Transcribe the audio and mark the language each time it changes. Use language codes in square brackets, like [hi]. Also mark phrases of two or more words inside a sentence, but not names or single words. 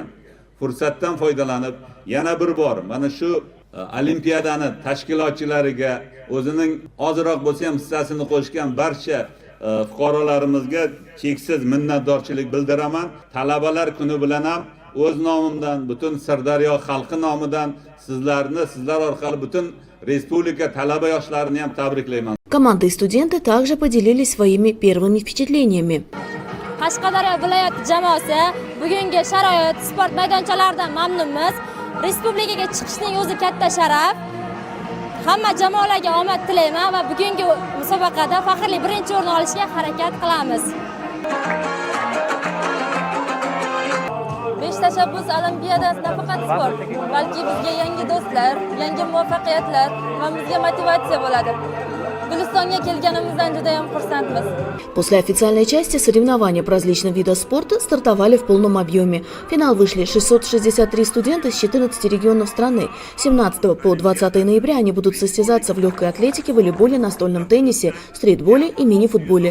[uz] Fursatdan foydalanib, yana bir bor mana shu olimpiadani tashkilotchilariga o'zining ozroq bo'lsa ham hissasini qo'shgan barcha fuqarolarimizga cheksiz minnatdorchilik bildiraman. Talabalar kuni bilan ham o'z nomimdan, butun Sirdaryo xalqi nomidan sizlar orqali butun respublika talaba yoshlarini ham tabriklayman. [ru] Команды и студенты также поделились своими первыми впечатлениями. [uz] Qashqadaryo viloyati jamoasi bugungi sharoit sport maydonchalaridan mamnunmiz. Respublikaga chiqishning o'zi katta sharaf. Hamma jamoalarga omad tilayman va bugungi musobaqada faxrli birinchi o'rin olishga harakat qilamiz. 5 tashabbus olimpiadasi nafaqat sport, balki bizga yangi do'stlar, yangi muvaffaqiyatlar va bizga motivatsiya bo'ladi. Gulistonga kelganimizdan juda ham xursandmiz. [ru] После официальной части соревнования по различным видам спорта стартовали в полном объеме. В финал вышли 663 студента с 14 регионов страны. 17 по 20 ноября они будут состязаться в легкой атлетике, волейболе, настольном теннисе, стритболе и мини-футболе.